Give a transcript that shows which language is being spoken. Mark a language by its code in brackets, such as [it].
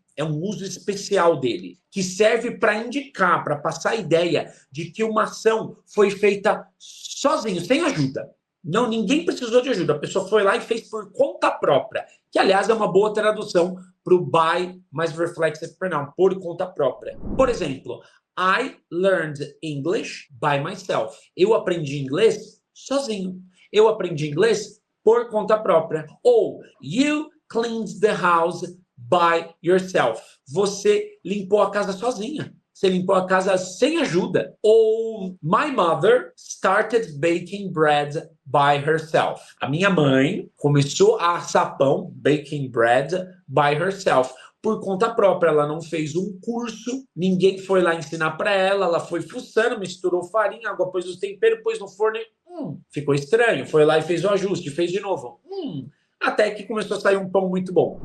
[pt] É um uso especial dele, que serve para indicar, para passar a ideia de que uma ação foi feita sozinho, sem ajuda. Não, ninguém precisou de ajuda. A pessoa foi lá e fez por conta própria. Que, aliás, é uma boa tradução para o by mais reflexive pronoun, por conta própria. Por exemplo, [en] I learned English by myself. [pt] Eu aprendi inglês sozinho. Eu aprendi inglês por conta própria. [en] Ou, you cleaned the house by yourself. [pt] Você limpou a casa sozinha. Você limpou a casa sem ajuda. [en] Ou my mother started baking bread by herself. [pt] A minha mãe começou a assar pão, [en] baking bread, by herself. [pt] Por conta própria, ela não fez um curso, ninguém foi lá ensinar para ela, ela foi fuçando, misturou farinha, água, pôs os temperos, pôs no forno e ficou estranho. Foi lá e fez o ajuste, fez de novo. Até que começou a sair um pão muito bom.